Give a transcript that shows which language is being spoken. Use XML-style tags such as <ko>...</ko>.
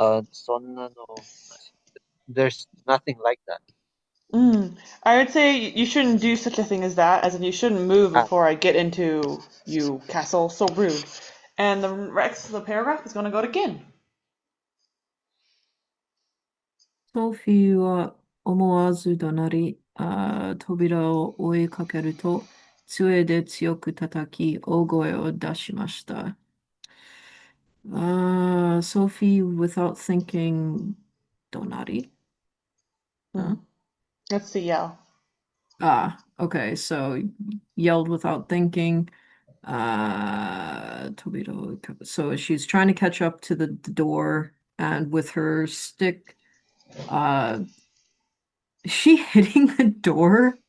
<ja>そんなのなし。</ja> <en>There's nothing like that. I would say you shouldn't do such a thing as that, as in you shouldn't move あ、 before I get into you, castle. So rude. And the rest of the paragraph is going to go to Gin.</en> <ja>ソフィーは思わず怒鳴り、扉を追いかけると、杖で強く叩き、大声を出しました。</ja> <en>Sophie, without thinking,</en> <ja>怒鳴り?</ja> <en>Huh? That's the yell. Okay, so yelled without thinking. So she's trying to catch up to the door, and with her stick, is she hitting the door?</en>